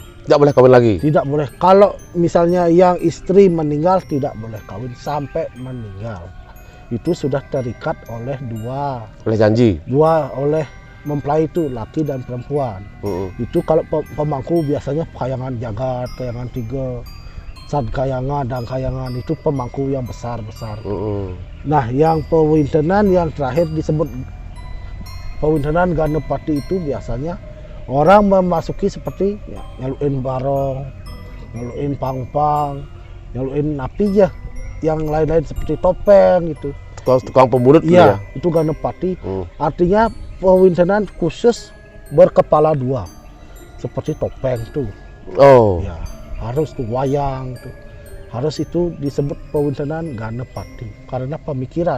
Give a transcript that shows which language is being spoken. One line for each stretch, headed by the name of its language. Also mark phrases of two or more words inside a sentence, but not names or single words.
Indonesian: Tidak boleh kawin lagi. Tidak boleh. Kalau misalnya yang istri meninggal tidak boleh kawin sampai meninggal. Itu sudah terikat oleh Oleh janji. oleh mempelai itu laki dan perempuan. Itu kalau pemangku biasanya kayangan jagat, kayangan 3, sadkayangan dan kayangan itu pemangku yang besar-besar. Nah, yang pewintenan yang terakhir disebut pewintenan Ganepati itu biasanya orang memasuki seperti ya,
Balinese: nyaluin barong, nyaluin pangpang, nyaluin napi
Indonesian: ya, yang lain-lain seperti topeng itu. Tukang pemulut Iya, ya. itu Ganepati. Artinya pewintenan khusus berkepala 2. Seperti topeng tuh. Oh. Ya, harus tuh wayang tuh. Harus itu disebut pewintenan Ganepati karena pemikiran.